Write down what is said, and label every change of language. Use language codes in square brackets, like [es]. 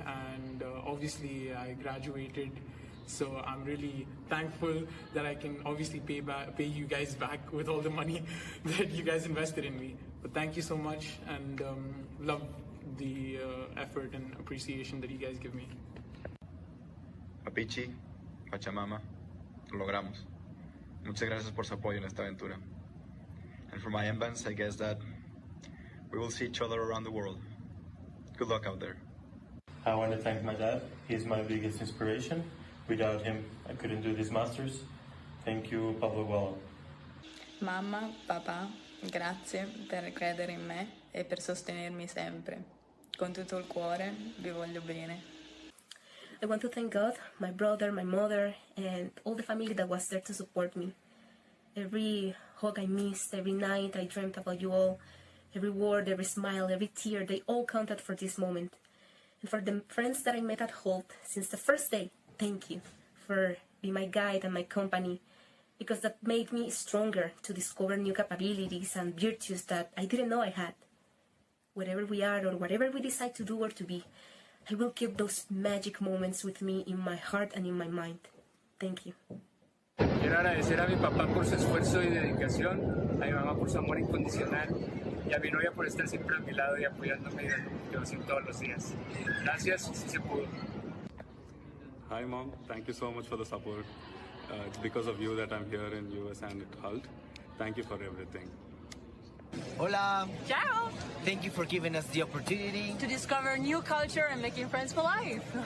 [en] And obviously I graduated, so I'm really thankful that I can obviously pay you guys back with all the money that you guys invested in me. But thank you so much, and love the effort and appreciation that you guys give me. [es] Papichi, Pachamama, lo logramos. Muchas gracias por su apoyo en esta aventura. [en] And for my MBANs, I guess that we will see each other around the world. Good luck out there. I want to thank my dad. He's my biggest inspiration. Without him, I couldn't do this master's. Thank you, Pablo Gualo. [it] Mamma, papà, grazie per credere in me e per sostenermi sempre. Con tutto il cuore vi voglio bene. [en] I want to thank God, my brother, my mother, and all the family that was there to support me. Every hug I missed, every night I dreamt about you all, every word, every smile, every tear, they all counted for this moment. And for the friends that I met at Hult since the first day, thank you for being my guide and my company, because that made me stronger to discover new capabilities and virtues that I didn't know I had. Wherever we are or whatever we decide to do or to be, I will keep those magic moments with me in my heart and in my mind. Thank you. [es] Quiero agradecer a mi papá por su esfuerzo y dedicación, a mi mamá por su amor incondicional y a mi novia por estar siempre a mi lado y apoyándome y dando motivación todos los días. Gracias, sí se pudo. [en] Hi Mom, thank you so much for the support. It's because of you that I'm here in US and at Hult. Thank you for everything. [es] Hola. [it] Ciao. [en] Thank you for giving us the opportunity to discover new culture and making friends for life.